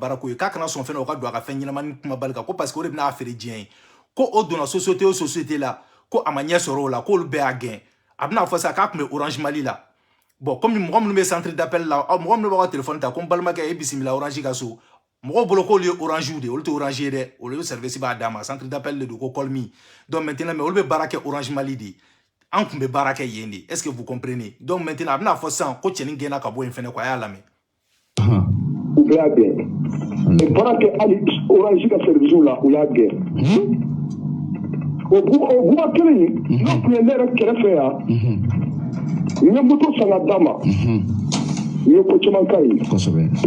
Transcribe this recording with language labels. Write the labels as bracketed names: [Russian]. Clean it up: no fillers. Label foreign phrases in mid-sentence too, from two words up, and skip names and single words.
[Bambara] baara ko ye k'a kana sɔn fɛnɛ o ka don a ka fɛn ɲɛnamani kumabali kan ko [French] parce que [Bambara] o de bɛna a feere diɲɛ ye ko o donna société o société la ko a ma ɲɛ sɔrɔ o la k'olu bɛɛ y'a gɛn a bɛna fɔ sa k'a tun bɛ Orange Mali la [French] bon comme [Bambara] mɔgɔ minnu bɛ [French] centre d'appel [Bambara] la mɔgɔ minnu b'a ka téléphone ta ko n balimakɛ e bisimila Orange ka so mɔgɔw bolo k'olu ye Orange de olu tɛ Orange ye dɛ olu ye service b'a d'a ma [French] centre d'appel [Bambara] de do ko [English] call me [French] donc maintenant mais [Bambara] olu bɛ baara kɛ Orange Mali de an tun bɛ baara kɛ yen de [French] est-ce que vous comprenez donc maintenant [Bambara] a bɛna fɔ sisan ko cɛnin gɛnna ka bɔ yen fɛnɛ quoi a y'a lamɛn u bɛ y'a gɛn baara kɛ hali Orange ka service la u y'a gɛn o buba kelen in n'o tun ye ne yɛrɛ kɛrɛfɛ yan n ye moto san ka d'a ma n ye ko caman k'a ye mais